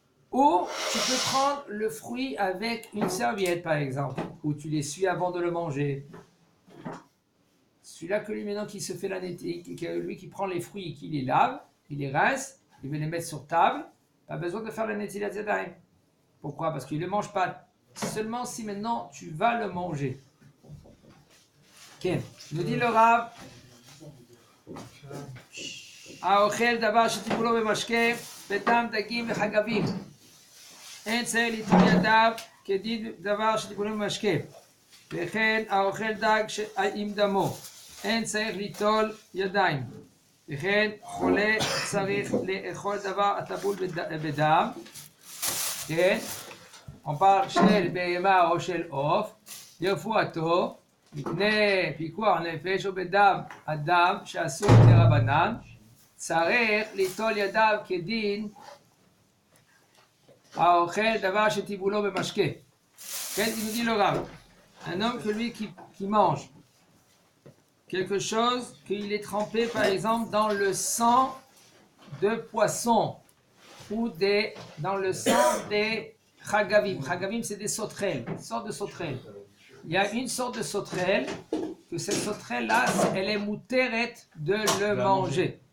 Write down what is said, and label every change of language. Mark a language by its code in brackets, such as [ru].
[fr] Ou tu peux prendre le fruit avec une serviette, par exemple, ou tu l'essuies avant de le manger. Celui-là que lui, maintenant, qui se fait la Netilat, lui qui prend les fruits et qui les lave, il les rince, il veut les mettre sur table, pas besoin de faire la Netilat Yadayim. Pourquoi? Parce qu'il ne le mange pas. Seulement si maintenant tu vas le manger. nous dit le Rav, [he] האוכל דבר שטיפולו במשקה בטעם דגים וחגבים אין צריך ליטול ידיו כדין דבר שטיפולו במשקה וכן האוכל דג עם דמו אין צריך ליטול ידיים וכן חולה צריך לאכול דבר הטבול בדם. כן? [fr] on parle [he] של בהמה או של עוף לרפואתו מפני פיקוח נפש או בדם אדם שאסור לרבנן צריך ליטול ידיו כדין האוכל דבר שטיבולו במשקה. [fr] כן, il nous dit le Rav, un homme que lui qui mange quelque chose qu'il est trempé par exemple dans le sang de poisson ou dans le sang des chagavim. Chagavim, c'est des sauterelles, une sorte de sauterelle. Il y a une sorte de sauterelle, que cette sauterelle-là, elle est mouteret de le manger.